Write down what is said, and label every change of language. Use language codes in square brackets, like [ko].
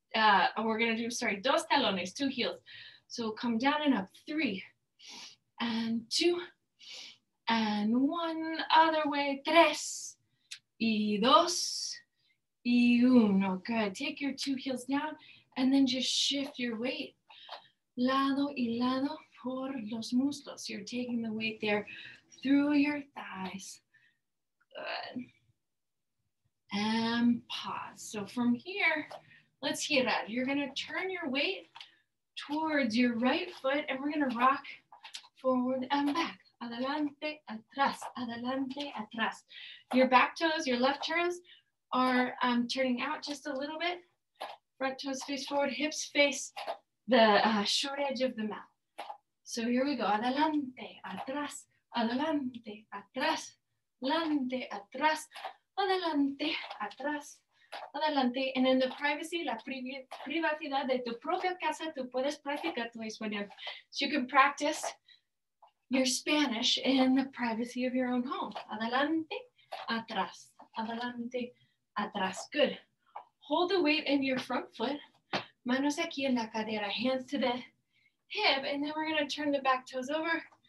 [en] We're going to do, [es] dos talones, [en] 2 heels. So come down and up. 3 and 2 and 1. Other way. [es] 3 y 2 y 1. Good. [en] Take your 2 heels down and then just shift your weight. [es] Lado y lado por los muslos. [en] You're taking the weight there through your thighs. Good. And pause. So from here, let's girar. You're going to turn your weight towards your right foot and we're going to rock forward and back. [es] Adelante, atrás, adelante, atrás. [en] Your back toes, your left toes are turning out just a little bit. Front toes face forward, hips face the short edge of the mat. So here we go. [es] Adelante, atrás, adelante, atrás, adelante, atrás, adelante, atrás, adelante. [en] And in the privacy, [es] la privacidad de tu propia casa, tú puedes practicar tu español. [en] So you can practice your Spanish in the privacy of your own home. [es] Adelante, atrás, adelante, atrás. Good. [en] Hold the weight in your front foot. [es] Manos aquí en la cadera, [en] hands to the hip, and then we're going to turn the back toes over.